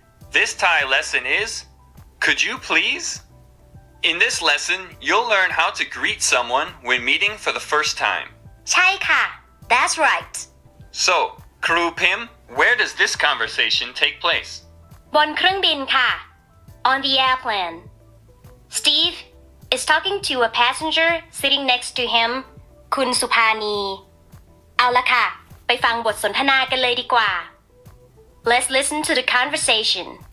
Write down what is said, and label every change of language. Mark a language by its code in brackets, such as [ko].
[en] This Thai lesson is, could you please? In this lesson, you'll learn how to greet someone when meeting for the first time. [th] ใช่ค่ะ [en] That's right. So, Kru Pim, where does this conversation take place? [th] บนเครื่องบินค่ะ [en] On the airplane. Steve is talking to a passenger sitting next to him คุณสุภานี [th] เอาละค่ะ ไปฟังบทสนทนากันเลยดีกว่า [en] Let's listen to the conversation.